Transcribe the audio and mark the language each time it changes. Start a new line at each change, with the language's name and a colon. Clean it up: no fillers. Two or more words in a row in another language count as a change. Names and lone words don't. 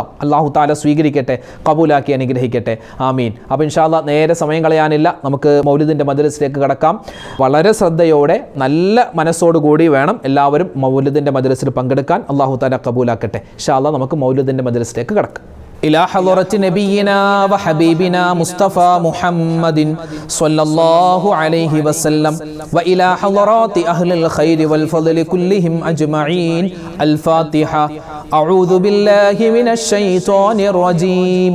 Arabic: الله تعالى
Malayalam: സ്വീകരിക്കട്ടെ, കബൂലാക്കി അനുഗ്രഹിക്കട്ടെ, ആമീൻ. അപ്പോൾ
Arabic: إن شاء الله
Malayalam: നേരെ സമയം കളയാനില്ല, നമുക്ക് മൗലിദിൻ്റെ മജ്‌ലിസിലേക്ക് കടക്കാം. വളരെ ശ്രദ്ധയോടെ നല്ല മനസ്സോടുകൂടി വേണം എല്ലാവരും മൗലിദിൻ്റെ മജ്‌ലിസിൽ പങ്കെടുക്കാൻ.
Arabic: الله تعالى
Malayalam: കബൂലാക്കട്ടെ.
Arabic: إن شاء الله
Malayalam: നമുക്ക് മൗലിദിൻ്റെ മജ്‌ലിസിലേക്ക് കടക്കാം.
Arabic: إلى حضرة نبينا وحبيبنا مصطفى محمد صلى الله عليه وسلم وإلى حضرات أهل الخير والفضل كلهم أجمعين. الفاتحة. أعوذ بالله من الشيطان الرجيم.